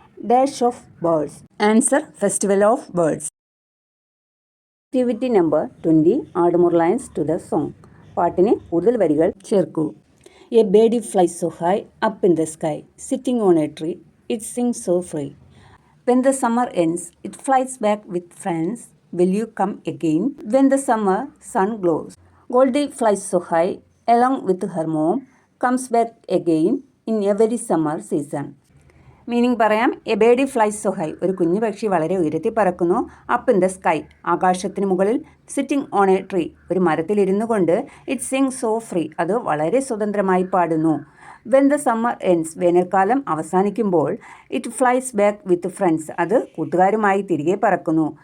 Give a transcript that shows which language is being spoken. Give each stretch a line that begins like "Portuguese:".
English: Dash of birds. Answer festival of birds. Activity number 20 add more lines to the song.
Malayalam: പാട്ടിന് കൂടുതൽ വരികൾ ചേർക്കൂ.
English: A bird flies so high up in the sky sitting on a tree it sings so free. When the summer ends it flies back with friends will you come again when the summer sun glows. Goldie flies so high along with her mom comes back again in every summer season.
Malayalam: Meaning പറയാം.
English: a bird flies so high,
Malayalam: ഒരു കുഞ്ഞു പക്ഷി വളരെ ഉയരത്തിൽ പറക്കുന്നു.
English: up in the sky,
Malayalam: ആകാശത്തിന് മുകളിൽ.
English: sitting on a tree,
Malayalam: ഒരു മരത്തിലിരുന്നു കൊണ്ട്.
English: it sing so free,
Malayalam: അത് വളരെ സ്വതന്ത്രമായി പാടുന്നു.
English: when the summer ends,
Malayalam: വേനൽക്കാലം അവസാനിക്കുമ്പോൾ.
English: it flies back with friends,
Malayalam: അത് കൂട്ടുകാരുമായി തിരികെ പറക്കുന്നു.